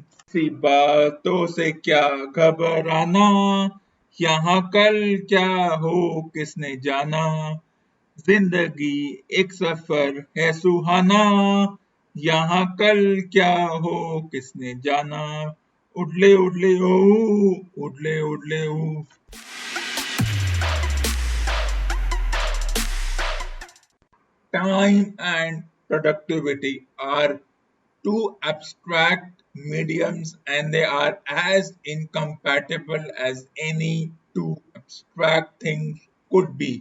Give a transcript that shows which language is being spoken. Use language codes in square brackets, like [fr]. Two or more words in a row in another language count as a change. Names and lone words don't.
[hi] सी बातों से क्या घबराना, यहाँ कल क्या हो किसने जाना। जिंदगी एक सफर है सुहाना, यहाँ कल क्या हो किसने जाना। उडले उडले ओ, उडले उडले ओ। [en] Time and productivity are two abstract mediums, and they are as incompatible as any two abstract things could be.